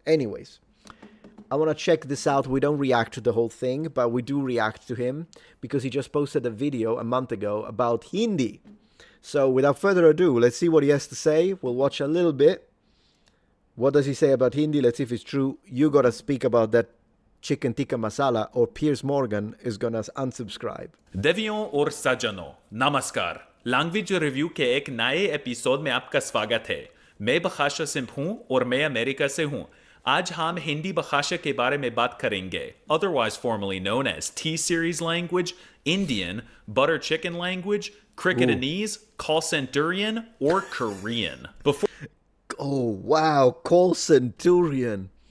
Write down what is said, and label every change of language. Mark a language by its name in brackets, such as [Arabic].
[English] Anyways, I want to check this out. We don't react to the whole thing, but we do react to him because he just posted a video a month ago about Hindi. So without further ado, let's see what he has to say. We'll watch a little bit. What does he say about Hindi? Let's see if it's true. You gotta speak about that chicken tikka masala or Piers Morgan is gonna unsubscribe. [Hindi] देवियों और सज्जनों, नमस्कार। Language review के एक नए episode में आपका स्वागत है। मैं बखाशा सिंह हूँ और मैं अमेरिका से हूँ। आज हम हिंदी भाषा के बारे में बात करेंगे, [English] otherwise formerly known as T-Series language, Indian, butter chicken language, Cricketanese, Call Centurion, or Korean. Oh, wow, Call Centurion.